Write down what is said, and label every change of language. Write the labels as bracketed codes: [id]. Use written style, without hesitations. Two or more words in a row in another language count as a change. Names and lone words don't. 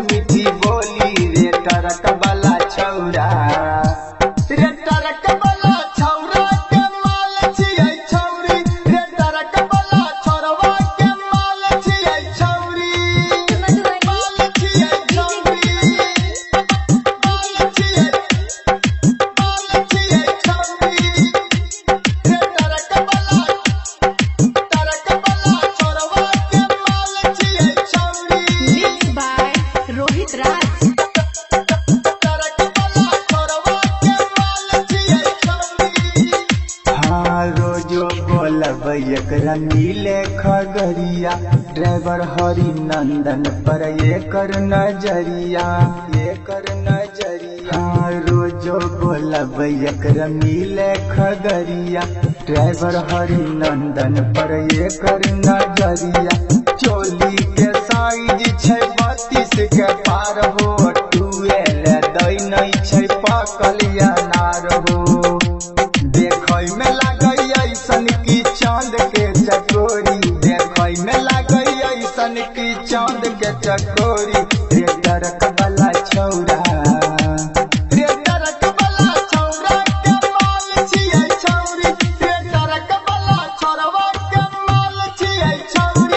[anp] मीठी बोली रे तरक वाला छौरा रे तरक वाला छौरा के माल छियै छौरी रे तरक वाला छौरवा के माल छियै छौरी माल छियै छौरी माल छियै छौरी रे तरक वाला छौरवा के माल छियै छौरी [en] Mixed by Rohit Raj. [anp] रोजो बोलब एकरा मिले खगरिया ड्राइवर हरि नंदन पर एकर नजरिया रोजो बोलब एकरा मिले खगरिया ड्राइवर हरि नंदन पर एकर नजरिया चोली के साइज छै 32 के पार हो टुएल दै नै छै पकल अनार हो देखै में लागै ऐसन की चांद के चकोरी देखै में लागै ऐसन की चांद के चकोरी रे तरक वाला छौरा रे तरक वाला छौरा के माल छियै छौरी रे तरक वाला छौरवा के माल छियै छौरी